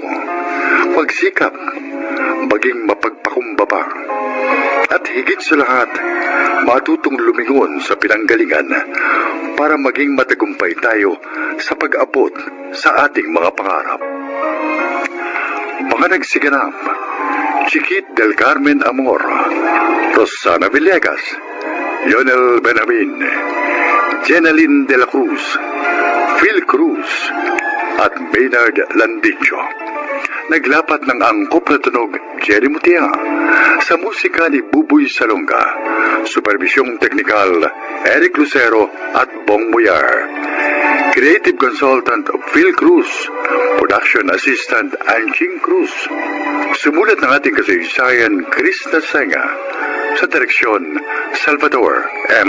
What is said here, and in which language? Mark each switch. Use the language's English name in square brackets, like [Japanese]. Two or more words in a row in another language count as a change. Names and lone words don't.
[Filipino] Magsikap, maging mapagpakumbaba. At higit sa lahat, matutong lumingon sa pinanggalingan para maging matagumpay tayo sa pag-abot sa ating mga pangarap. Mga nagsiganap, Chiquit del Carmen Amor, Rosana Villegas, Lionel Benamin, Jenaline de la Cruz, Phil Cruz, at Maynard Landicho. Naglapat ng angkop na tunog Jerry Mutia sa musika ni Buboy Salonga, supervisyong teknikal Eric Lucero at Bong Muyar, [English] creative consultant [Filipino] Phil Cruz, [English] production assistant [Filipino] Anching Cruz, sumulat ng ating kasaysayan Chris Nasenga, sa direksyon Salvador M.